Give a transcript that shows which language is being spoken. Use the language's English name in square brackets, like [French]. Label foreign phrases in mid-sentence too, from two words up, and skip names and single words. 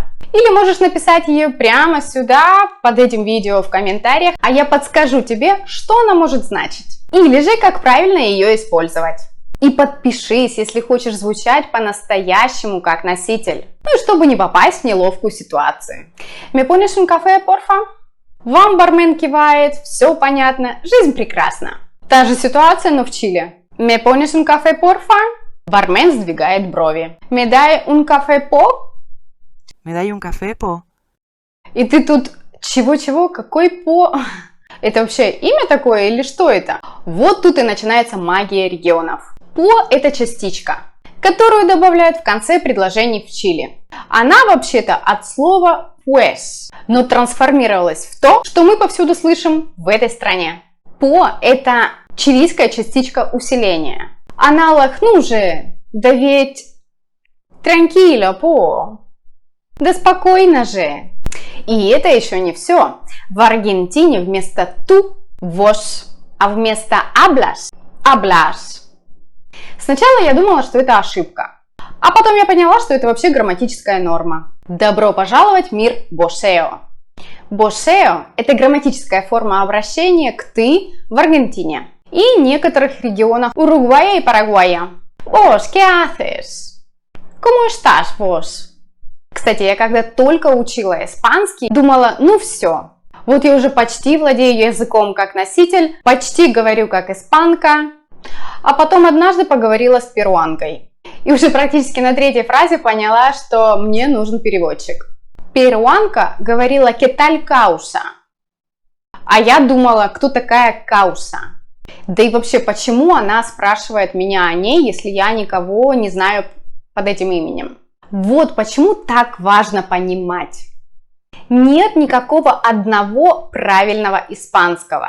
[Russian] Или можешь написать ее прямо сюда, под этим видео в комментариях, а я подскажу тебе, что она может значить. Или же, как правильно ее использовать. И подпишись, если хочешь звучать по-настоящему как носитель. Ну и чтобы не попасть в неловкую ситуацию. [Spanish] ¿Me pones un café, porfa? [Russian] Вам бармен кивает, все понятно, жизнь прекрасна. Та же ситуация, но в Чили. [Spanish] ¿Me pones un café, porfa? [Russian] Бармен сдвигает брови. [Spanish] ¿Me da un café, po? ¿Me dais un café, po? [Russian] И ты тут чего-чего, какой по... Это вообще имя такое или что это? Вот тут и начинается магия регионов. По – это частичка, которую добавляют в конце предложений в Чили. Она вообще-то от слова pues, но трансформировалась в то, что мы повсюду слышим в этой стране. По – это чилийская частичка усиления. Аналог, ну же, да ведь tranquilo, по, да спокойно же. И это еще не все. В Аргентине вместо tú – vos, а вместо hablas – hablas. Сначала я думала, что это ошибка, а потом я поняла, что это вообще грамматическая норма. Добро пожаловать в мир бошео. Бошео – это грамматическая форма обращения к «ты» в Аргентине и некоторых регионах Уругвая и Парагвая. [Spanish] Vos, ¿qué haces? ¿Cómo estás vos? [Russian] Кстати, я когда только учила испанский, думала, ну все, вот я уже почти владею языком как носитель, почти говорю как испанка, а потом однажды поговорила с перуанкой. И уже практически на третьей фразе поняла, что мне нужен переводчик. Перуанка говорила [Spanish] «¿Qué tal causa?» [Russian] А я думала, кто такая кауса. Да и вообще, почему она спрашивает меня о ней, если я никого не знаю под этим именем? Вот почему так важно понимать. Нет никакого одного правильного испанского.